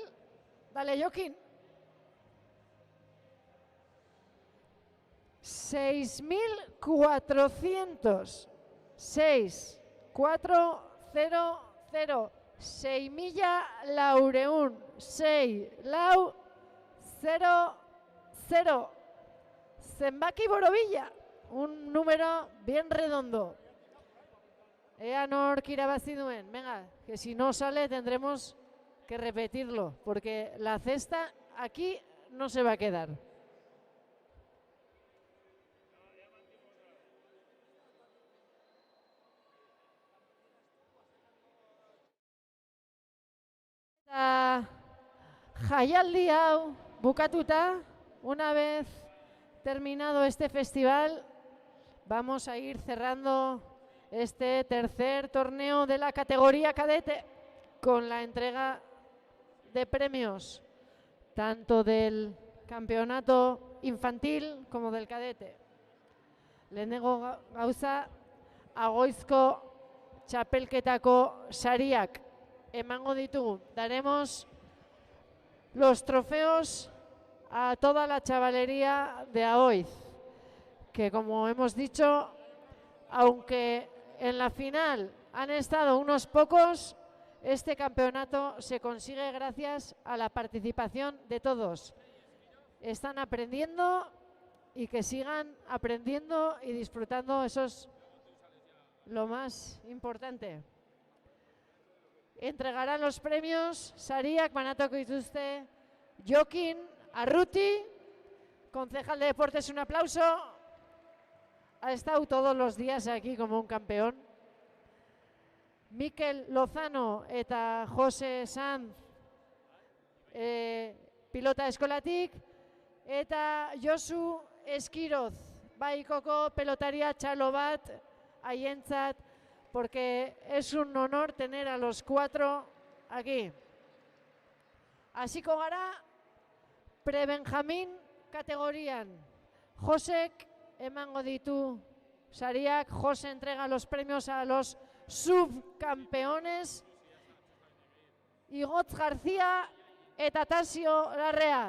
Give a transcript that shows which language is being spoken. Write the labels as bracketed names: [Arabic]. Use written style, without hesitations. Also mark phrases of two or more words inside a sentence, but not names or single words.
[Spanish] Dale, Joaquín. 6400. 6400. [Basque] 6.000 6 lau 0 zenbaki borobila, [Spanish] un número bien redondo. [Basque] Ea nork irabazi duen. [Spanish] Venga, que si no sale tendremos que repetirlo, porque la cesta aquí no se va a quedar. [Basque] Jaialdi hau bukatuta, [Spanish] una vez terminado este festival, vamos a ir cerrando este tercer torneo de la categoría cadete con la entrega de premios, tanto del campeonato infantil como del cadete. [Basque] Lehenengo gauza, Agoizko txapelketako sariak emango ditugu. [Spanish] Daremos los trofeos a toda la chavalería de Aoiz, que como hemos dicho, aunque en la final han estado unos pocos, este campeonato se consigue gracias a la participación de todos. Están aprendiendo y que sigan aprendiendo y disfrutando, eso es lo más importante. Entregarán los premios [Basque] sariak banatuko dituzte [Spanish] Jokin Arruti, concejal de deportes, un aplauso. Ha estado todos los días aquí como un campeón. [Basque] Mikel Lozano eta Jose Sanz, pilota eskolatik, eta Josu Eskiroz, baikoko pelotaria txalo bat haientzat, [Spanish] porque es un honor tener a los 4 aquí. [Basque] Hasiko gara pre-Benjamín kategorian. Josek emango ditu sariak. [Spanish] Jose entrega los premios a los subcampeones. [Basque] Igotz García eta Tasio Larrea.